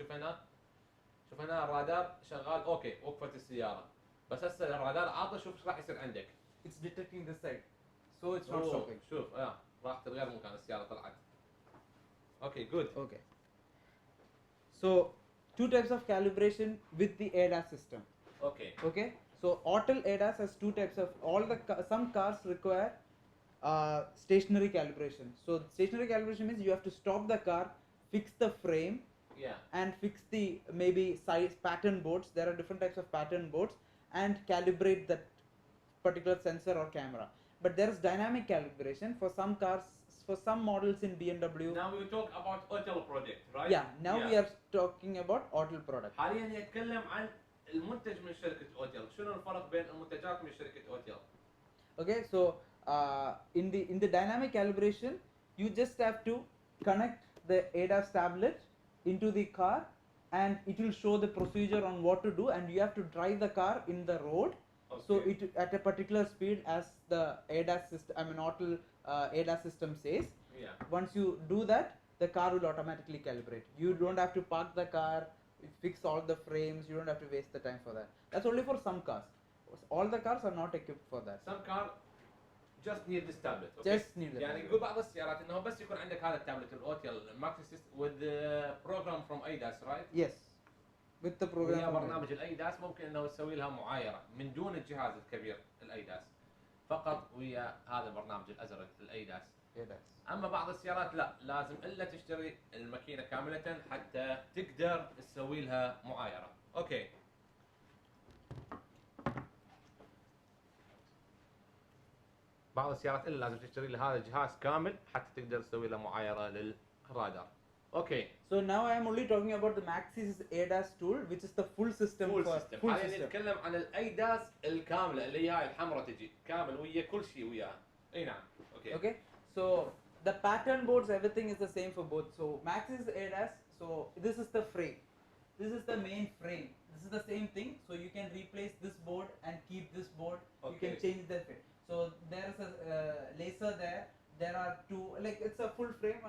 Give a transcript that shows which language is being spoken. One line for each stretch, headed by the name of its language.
Arabic: شوف هنا، شوف هنا الرادار شغال اوكي، وقفت السياره، بس هسه الرادار عاطل، شوف ايش راح يصير عندك.
English: it's detecting this side. So it's not stopping. شوف راح تتغير مكان السياره طلعت. Okay good. Okay. So two types of calibration with the ADAS system. Okay. Okay. So AUTEL ADAS has two types of, all the some cars require stationary calibration. So stationary calibration means you have to stop the car, fix the frame, Yeah. and fix the maybe size pattern boards. There are different types of pattern boards, and calibrate that particular sensor or camera. But there is dynamic calibration for some cars, for some models in BMW. Now we talk about AUTEL project, right? Yeah, now we are talking about AUTEL product.
Arabic: حاليا يتكلم عن المنتج من شركة أوتيل، شنو الفرق بين المنتجات من شركة أوتيل؟
English: Okay, so in the dynamic calibration, you just have to connect the ADAS tablet into the car, and it will show the procedure on what to do, and you have to drive the car in the road. So Okay. it at a particular speed as the ADAS system, I mean AUTEL ADAS system says. Yeah. Once you do that, the car will automatically calibrate. You don't have to park the car, fix all the frames. You don't have to waste the time for that. That's only for some cars. All the cars are not equipped for that. Some car just need this tablet. Okay. Just need the
Arabic: يعني
English: tablet.
Arabic: يقول بعض السيارات انه بس يكون عندك هذا التابلت الاوتيل ماكسي
English: with the program from ADAS, right؟ Yes, with the program.
Arabic: ويا
English: from
Arabic: برنامج الايداس ممكن انه تسوي لها معايره من دون الجهاز الكبير الايداس، فقط ويا هذا البرنامج الازرق الايداس.
English: ADAS.
Arabic: اما بعض السيارات لا، لازم الا تشتري الماكينه كامله حتى تقدر تسوي لها معايره. اوكي. بعض السيارات الا لازم تشتري لها هذا الجهاز كامل حتى تقدر تسوي له معايره للرادار. اوكي.
English: So now I am only talking about the Maxis ADAS tool, which is the full system full for system. full
Arabic: حاليا
English: system.
Arabic: نتكلم عن الايداس الكامله اللي هي هاي الحمراء تجي كامل ويا كل شيء وياها. اي نعم. اوكي.
English: Okay, so the pattern boards, everything is the same for both. So Maxis ADAS, so this is the frame. This is the main frame. This is the same thing. So you can replace this board and keep this board. You Okay. can change the frame. So there is a laser there. There are two, like it's a full frame.